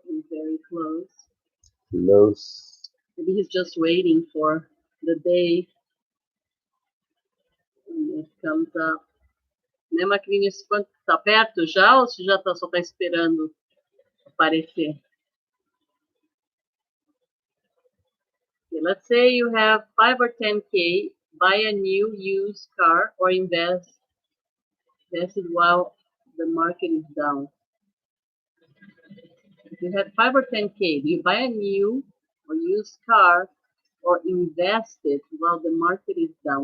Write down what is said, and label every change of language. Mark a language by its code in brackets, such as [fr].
[en] Very close. Close. Maybe he's just waiting for the day when it comes up. [pt] Né, Mccartney, quanto está perto já ou você já tá, só está esperando aparecer? [en] Okay, let's say you have 5 or 10K, buy a new used car or invest it while the market is down. If you had 5 or 10K, do you buy a new or used car or invest it while the market is down?